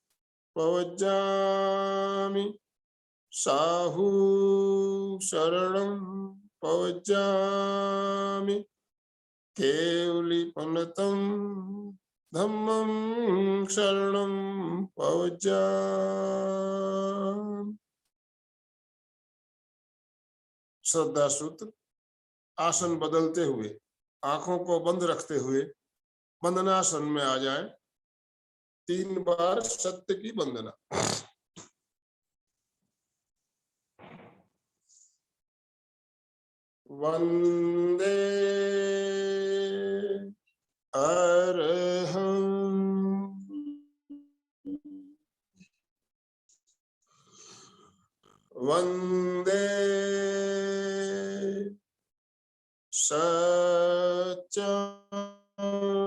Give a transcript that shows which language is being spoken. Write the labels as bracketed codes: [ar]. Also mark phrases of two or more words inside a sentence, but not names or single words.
[pi] पवज्जामि साहू शरणं पवज्जामि केवलीपनतं धम्मं शरणं पवज्जामि। [hi] श्रद्धा सूत्र। आसन बदलते हुए आंखों को बंद रखते हुए वंदनासन में आ जाएं। 3 बार सत्य की वंदना। [sa] वंदे अरहं वंदे सत्यं